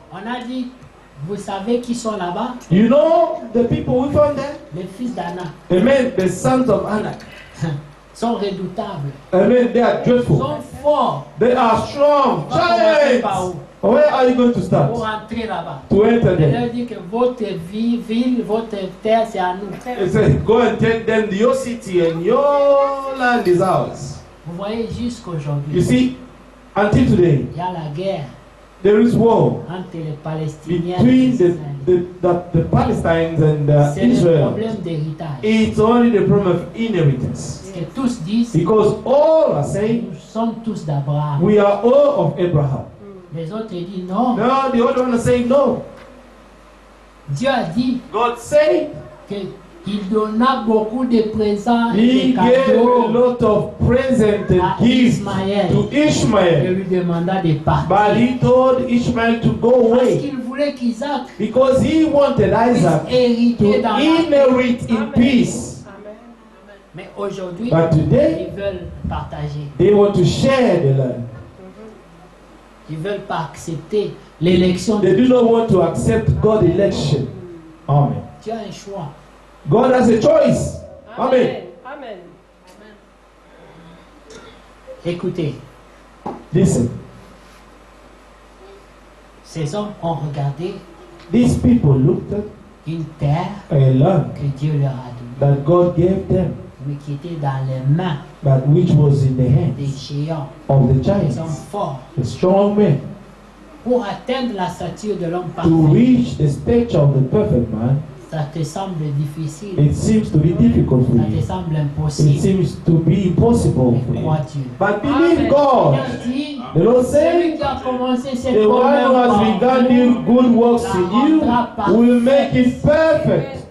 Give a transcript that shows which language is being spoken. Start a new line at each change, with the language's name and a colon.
French: on a dit, vous savez qui sont là-bas?
English: you know the people we found there?
French: Les fils d'Anak
English: Amen. The sons of Anak.
French: sont redoutables,
English: Amen. They are dreadful.
French: sont forts.
English: They are strong.
French: On va commencer par
English: Giants.
French: où?
English: Where are you going to
French: Pour
English: start?
French: entrer là-bas.
English: To enter
French: Elle
English: them.
French: leur dit que votre ville, votre terre, c'est à nous.
English: He said, go and tell them your city and your land is ours.
French: Vous voyez,
English: You
French: jusqu'aujourd'hui,
English: see, until today,
French: il y a la guerre
English: there is war
French: entre les Palestiniens et
English: between
French: les
English: the,
French: Israéliens.
English: the Palestinians and
French: C'est le
English: Israel.
French: problème d'héritage.
English: It's only the problem of inheritance.
French: Parce que tous disent,
English: Because all are saying,
French: nous sommes tous d'Abraham.
English: we are all of Abraham.
French: Les autres disent non.
English: No, the other one is saying no.
French: Dieu a dit
English: God said
French: qu'il donna beaucoup de présents et
English: he
French: de
English: gave a
French: cadeaux
English: lot of present
French: à
English: and gifts
French: Ismaël.
English: to
French: Et
English: Ishmael.
French: lui demanda de
English: But
French: partir.
English: he told Ishmael to go
French: Parce
English: away
French: qu'il voulait qu'Isaac
English: because he wanted Isaac
French: puisse hériter
English: to
French: dans la
English: inherit in Amen. peace. Amen.
French: Mais aujourd'hui,
English: But today,
French: ils veulent partager.
English: they want to share the land.
French: Ils ne veulent pas accepter l'élection de
English: They do
French: Dieu.
English: not want to accept God's election. Amen.
French: Tu as un choix.
English: God has a choice. Amen. Amen.
French: Écoutez,
English: Listen,
French: ces hommes ont regardé
English: these people looked at
French: une terre
English: a land
French: que Dieu leur a donnée,
English: that God gave them,
French: mais qui était dans les mains
English: but which was in the
French: des
English: hands
French: géants,
English: of the
French: des
English: giants,
French: hommes forts.
English: the strong men.
French: Pour atteindre la stature de l'homme
English: To
French: parfait,
English: reach the stature of the perfect man,
French: Ça te semble difficile.
English: It seems to be difficult for
French: Ça te
English: you.
French: semble
English: It
French: impossible.
English: seems to be impossible for
French: Mais
English: you.
French: crois Dieu.
English: But believe God.
French: Il dit,
English: The Lord
French: celui
English: said,
French: qui a commencé cette
English: the
French: bonne
English: one who
French: œuvre
English: has
French: en
English: begun
French: vous,
English: the good works in you will make it perfect.